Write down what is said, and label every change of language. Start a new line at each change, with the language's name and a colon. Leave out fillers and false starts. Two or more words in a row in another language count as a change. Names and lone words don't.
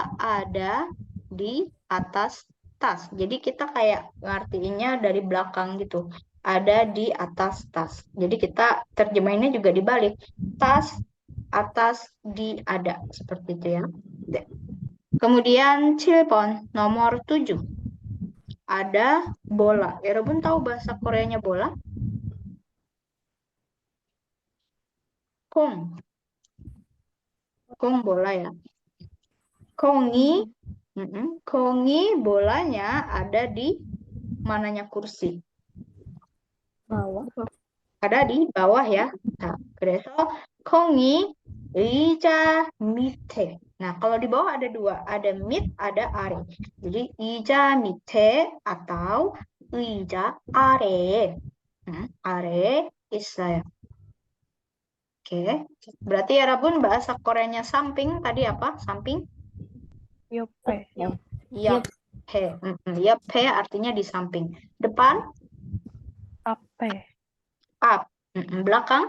Indonesian: Ada di atas tas. Jadi kita kayak ngartiinnya dari belakang gitu. Ada di atas tas. Jadi kita terjemahinnya juga dibalik. Tas, atas, di, ada. Seperti itu ya. Kemudian 7번, nomor 7. Ada bola. Yarabbun tahu bahasa Koreanya bola?
Korean: 공.
Indonesian: 공 bola ya.
Korean: 공이, 공이
Indonesian: bolanya ada di mananya kursi? bawah. Ada di bawah ya. Nah,
Korean: 그래서 공이 의자 밑에.
Indonesian: Nah, kalau di bawah ada dua, ada mit, ada 아래. Jadi
Korean: 의자 밑에
Indonesian: atau
Korean: 의자 아래에. 아래에 있어요.
Indonesian: Oke, berarti ya Rabun bahasa Koreanya samping tadi apa? Samping?
Korean: 옆에. 옆에. 옆에
Indonesian: artinya di samping. Depan?
Korean: 앞에.
Indonesian: up. Belakang,